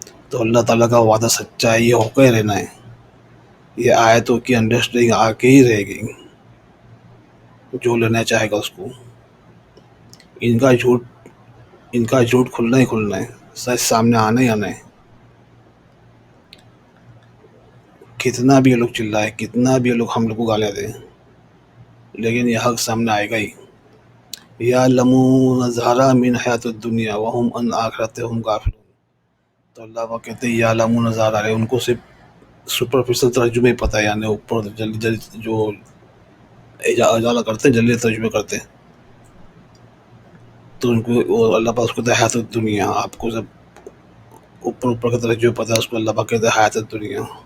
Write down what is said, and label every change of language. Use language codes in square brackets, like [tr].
[ur] تو اللہ تعالیٰ کا وعدہ سچا ہے، یہ ہو کے رہنا ہے. یہ آیتوں کی انڈرسٹینڈنگ آ کے ہی رہے گی، جو لینا چاہے گا اس کو. ان کا جھوٹ کھلنا ہی کھلنا ہے، سچ سامنے آنا ہی آنا ہے. کتنا بھی یہ لوگ چلائے، کتنا بھی یہ لوگ ہم لوگ کو گالیاں دیں، لیکن یہ حق سامنے آئے گا ہی. [ar] یعلمون ظاہرا من حیات الدنیا وہم عن آخرتہم غافلون. [ur] تو اللہ وہ کہتے ہیں یعلمون ظاہرا، ان کو صرف سپرفیشل ترجمے پتہ ہے، یعنی اوپر جلدی جو اجالہ کرتے ہیں، جلدی ترجمے کرتے ہیں. تو ان کو اللہ پاک کو کہتا ہے حیات الدنیا. آپ کو جب اوپر کا ترجمہ پتہ ہے، اس کو اللہ پاک کہتا ہے حیات الدنیا.